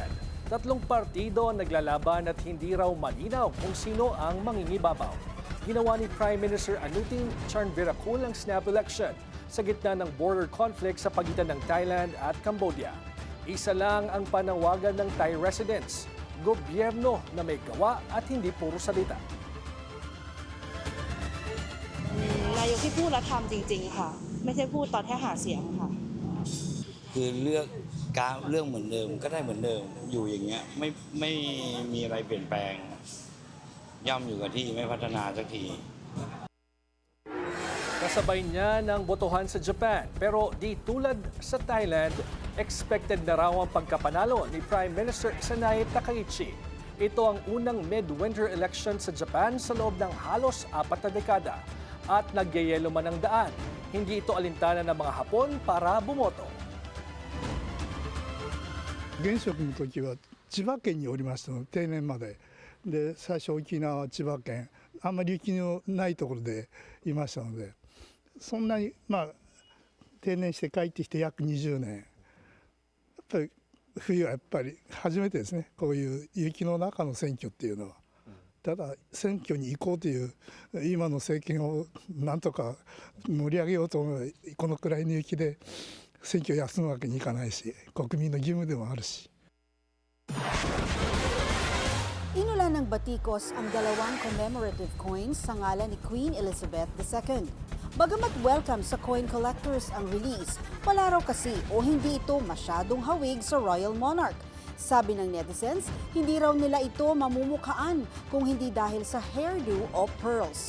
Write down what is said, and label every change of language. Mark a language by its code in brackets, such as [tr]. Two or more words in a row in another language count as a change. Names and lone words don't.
[tl] 3 partido ang naglalaban at hindi raw malinaw kung sino ang mangingibabaw. Ginawa ni [en] Prime Minister [tl] Anutin Charnvirakul ang [en] snap election [tl] sa gitna ng [en] border conflict [tl] sa pagitan ng Thailand at Cambodia. Isa lang ang panawagan ng [en] Thai residents, [tl] gobyerno na may gawa at hindi puro salita. [th] นายกที่พูดแล้วทำจริงๆค่ะไม่ใช่พูดตอนแค่หาเสียงค่ะ คือเรื่องเหมือนเดิมก็ได้เหมือนเดิมอยู่อย่างเงี้ยไม่มีอะไรเปลี่ยนแปลงย่ำอยู่กับที่ไม่พัฒนาสักที [tl] Kasabay niya ng botohan sa Japan pero di tulad sa Thailand, expected na raw ang pagkapanalo ni [en] Prime Minister [tl] Sanae Takaichi. Ito ang unang mid-winter election sa Japan sa loob ng halos 4 na dekada at nagyayelo man ang daan. Hindi ito alintana ng mga Hapon para bumoto. [ja] 現職の時は千葉県におりましたの定年までで最初沖縄千葉県あんまり雪のないところでいましたのでそんなに定年して帰ってきて約20年やっぱり冬はやっぱり初めてですねこういう雪の中の選挙っていうのは。ただ選挙に行こうという今の政権をなんとか盛り上げようと思うこのくらいの雪で選挙を休むわけにいかないし国民の義務でもあるし。 [tl] Inulan ng batikos ang 2 [en] commemorative coins [tl] sa ngalan ni Queen Elizabeth II. Bagamat welcome sa [en] coin collectors [tl] ang release, wala raw kasi o hindi ito masyadong hawig sa [en] Royal Monarch. [tl] Sabi ng netizens, hindi raw nila ito mamumukaan kung hindi dahil sa hairdo o pearls.